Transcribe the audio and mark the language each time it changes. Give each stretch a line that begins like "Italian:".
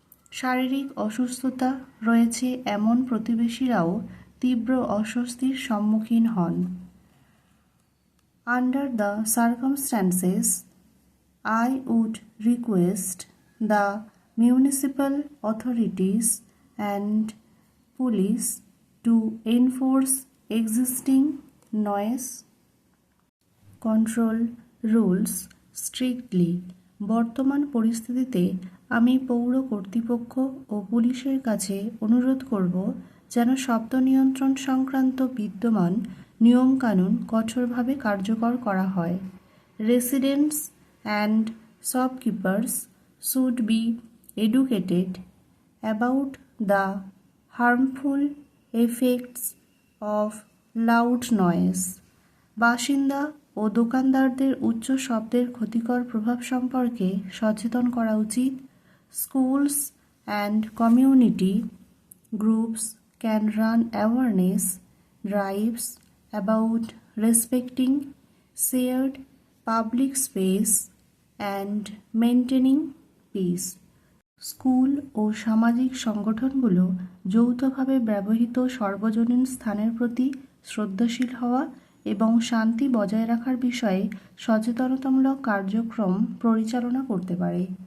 Bangla: শারীরিক অসুস্থতা রয়েছে এমন প্রতিবেশীরাও তীব্র অস্বস্তির সম্মুখীন হন।
English: Under the circumstances, I would request the municipal authorities and police to enforce existing noise control rules strictly।
Bangla: বর্তমান পরিস্থিতিতে আমি পৌর কর্তৃপক্ষ ও পুলিশের কাছে অনুরোধ করব যেন শব্দ নিয়ন্ত্রণ সংক্রান্ত বিদ্যমান নিয়মকানুন কঠোরভাবে কার্যকর করা হয়।
English: Residents and shopkeepers should be educated about the harmful effects of loud noise।
Bangla: বাসিন্দা ও দোকানদারদের উচ্চ শব্দের ক্ষতিকর প্রভাব সম্পর্কে সচেতন করা উচিত।
English: Schools and community groups can run awareness drives about respecting shared public space and maintaining peace।
Bangla: School ও সামাজিক সংগঠনগুলো যৌথভাবে ব্যবহৃত সর্বজনীন স্থানের প্রতি শ্রদ্ধাশীল হওয়া এবং শান্তি বজায় রাখার বিষয়ে সচেতনতামূলক কার্যক্রম পরিচালনা করতে পারে।